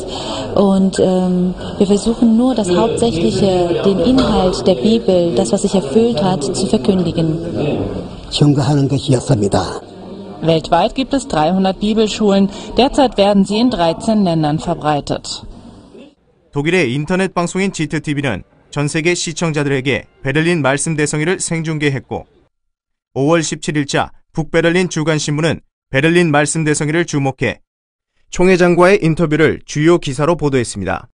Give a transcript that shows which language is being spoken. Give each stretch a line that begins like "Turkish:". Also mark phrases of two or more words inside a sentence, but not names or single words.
German: Und wir versuchen nur das Hauptsächliche, den Inhalt der Bibel, das, was sich erfüllt hat, zu verkündigen. Weltweit gibt es 300 Bibelschulen. Derzeit werden sie in 13 Ländern verbreitet.
Korean: 독일의 인터넷 방송인 지트TV는 전 세계 시청자들에게 베를린 말씀 대성회를 생중계했고 5월 17일자 북베를린 주간신문은 베를린 말씀 대성회를 주목해 총회장과의 인터뷰를 주요 기사로 보도했습니다.